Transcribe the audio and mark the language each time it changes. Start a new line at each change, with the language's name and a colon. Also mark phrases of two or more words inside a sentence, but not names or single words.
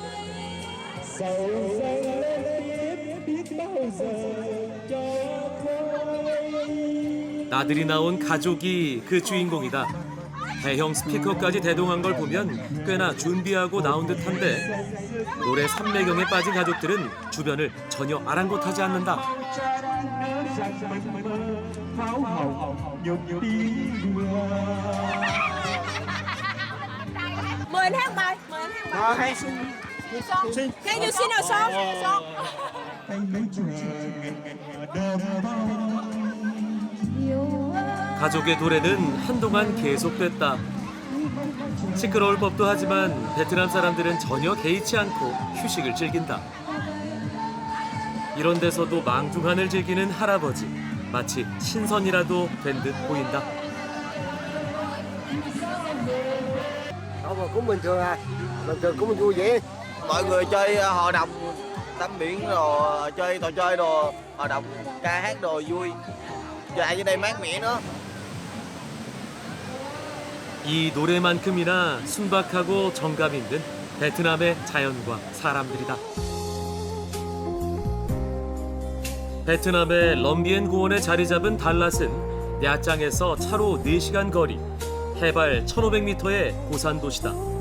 Korean: 나들이 나온 가족이 그 주인공이다. 대형 스피커까지 대동한 걸 보면 꽤나 준비하고 나온 듯한데 노래 삼매경에 빠진 가족들은 주변을 전혀 아랑곳하지 않는다.
Vietnamese: Mời anh hát bài, mời anh hát bài.
English: Can you sing a song?
Korean: 가족의 노래는 한동안 계속됐다. 시끄러울 법도 하지만 베트남 사람들은 전혀 개의치 않고 휴식을 즐긴다. 이런 데서도 망중한을 즐기는 할아버지, 마치 신선이라도 된 듯 보인다.
Vietnamese: Cũng bình thường cũng vui vẻ. Mọi người chơi hòa đồng tắm biển rồi chơi trò chơi đồ hòa đồng ca hát đồ vui. Giờ dưới đây mát mẻ nữa.
Korean: 이 노래만큼이나 순박하고 정감 있는 베트남의 자연과 사람들이다. 베트남의 럼비엔 고원에 자리 잡은 달랏은 야짱에서 차로 4시간 거리, 해발 1500m의 고산 도시다.